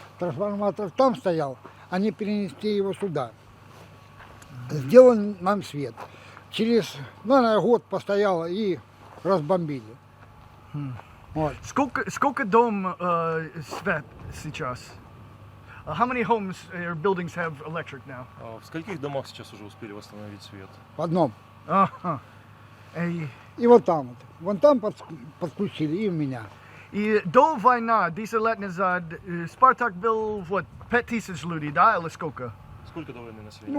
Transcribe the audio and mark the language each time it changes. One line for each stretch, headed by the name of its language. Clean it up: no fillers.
Russian: Трансформатор там стоял, они перенесли его сюда. Сделали нам свет. Через, наверное, год постояло и разбомбили. Вот. Сколько дом свет сейчас?
English: How many homes or buildings have electric now?
Russian: А в скольких домах сейчас уже успели восстановить свет? В одном. Ага. И вот там вот. Вон там подключили, и у меня. И до войны, десятилетний назад, Спартак был, вот, 5000 людей, да, или сколько? Сколько до войны населения